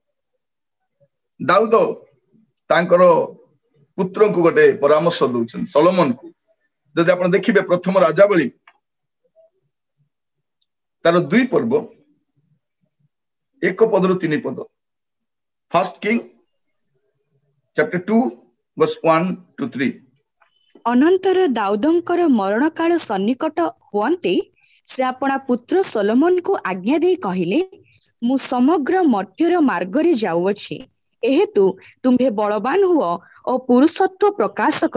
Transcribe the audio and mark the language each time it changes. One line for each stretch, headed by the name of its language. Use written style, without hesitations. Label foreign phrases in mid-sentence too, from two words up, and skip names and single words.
Odia: ଦାଉଦ ତାଙ୍କର ପୁତ୍ରଙ୍କୁ ଗୋଟେ ପରାମର୍ଶ ଦଉଛନ୍ତି, ସଲୋମନକୁ। ଯଦି ଆପଣ ଦେଖିବେ ପ୍ରଥମ ରାଜାବଳୀ ତାର 2 ପର୍ବ 1 ପଦରୁ 3 ପଦ,
English: First King chapter 2 verse 1 to 3.
Odia: ଅନନ୍ତର ଦାଉଦଙ୍କର ମରଣ କାଳ ସନ୍ନିକଟ ହୁଅନ୍ତେ ସେ ଆପଣା ପୁତ୍ର ସଲୋମନକୁ ଆଜ୍ଞା ଦେଇ କହିଲେ, ମୁଁ ସମଗ୍ର ମର୍ତ୍ତ୍ୟର ମାର୍ଗରେ ଯାଉଅଛି, ଏହେତୁ ତୁମ୍ଭେ ବଳବାନ ହୁଅ ଓ ପୁରୁଷତ୍ୱ ପ୍ରକାଶ କର।